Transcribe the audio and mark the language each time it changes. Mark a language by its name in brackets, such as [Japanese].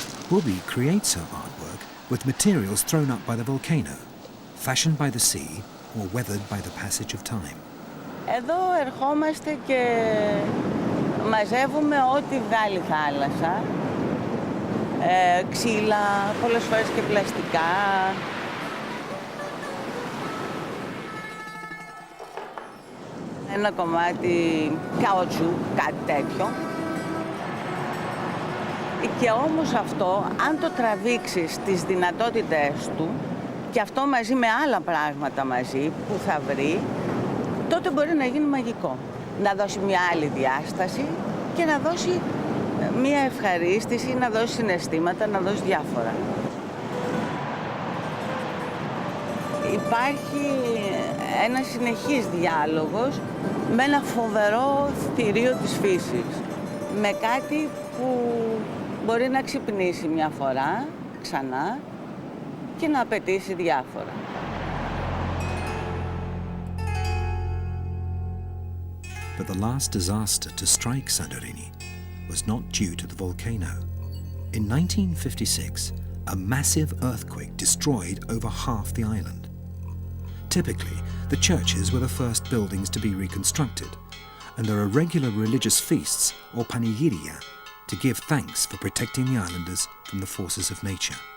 [English] Boubi creates her artwork with materials thrown up by the volcano, fashioned by the sea or weathered by the passage of time. [Greek] Εδώ ερχόμαστε και μαζεύουμε ό,τι βγάλει η θάλασσα. Ξύλα, πολλές φορές και πλαστικά. Ένα κομμάτι καουτσού, κάτι τέτοιο. Και όμως αυτό, αν το τραβήξεις τις δυνατότητες του και αυτό μαζί με άλλα πράγματα μαζί που θα βρει, τότε μπορεί να γίνει μαγικό. Να δώσει μια άλλη διάσταση και να δώσει μια ευχαρίστηση, να δώσει συναισθήματα, να δώσει διάφορα. Υπάρχει ένα συνεχής διάλογος με ένα φοβερό θηρίο της φύσης. Με κάτι που μπορεί να ξυπνήσει μια φορά, ξανά, και να απαιτήσει διάφορα. [English] But the last disaster to strike Santorini was not due to the volcano. In 1956, a massive earthquake destroyed over half the island. Typically, the churches were the first buildings to be reconstructed, and there are regular religious feasts or panigiria to give thanks for protecting the islanders from the forces of nature.